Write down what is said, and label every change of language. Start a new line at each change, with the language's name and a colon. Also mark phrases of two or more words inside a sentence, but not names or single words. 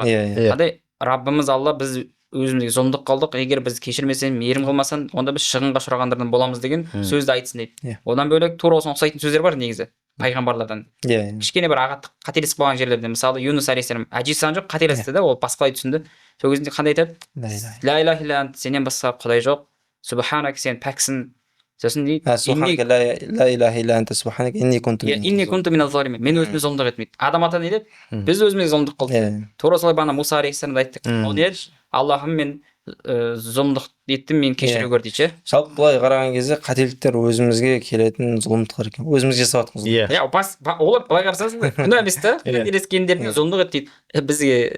Kazakh: Қандай Раббымыз Алла біз өзімізге зұлымдық қылдық, егер біз кешірмесең, мейірім қылмасаң, онда біз шығынға ұшырағандардан боламыз деген сөзді айтсын дейді. Одан бөлек тура осыған ұқсайтын сөздер бар негізі пайғамбарлардан. Кішкене бір қателесіп қалған жерлерде, мысалы Юнус алейхиссалам әжесі жоқ, қателесті да, ол басқалай түсінді. Сол кезінде қандай айтады?
Arabic: لا إله إلا أنت,
Kazakh: сенен басқа құдай жоқ. Субханак, сен пәксің. Сосын дейді,
Arabic: لا إله إلا أنت سبحانك إني كنت من الظالمين.
Kazakh: Мен өзіме зұлымдық етмейді. Адам ата не деді? Біз өзімізге зұлымдық қылдық. Тура солай бағана Муса алейхиссаламда айттық. Ол не деді? Аллахым, мен зұлымдық еттім, мен кешіре көр дейді. Жалпы былай қараған кезде қателіктер өзімізге келетін зұлымдықтар екен. Өзіміз жасап жатырмыз. Олар былай қарасаң күнә емес та. Қателескендеріне зұлымдық ет дейді.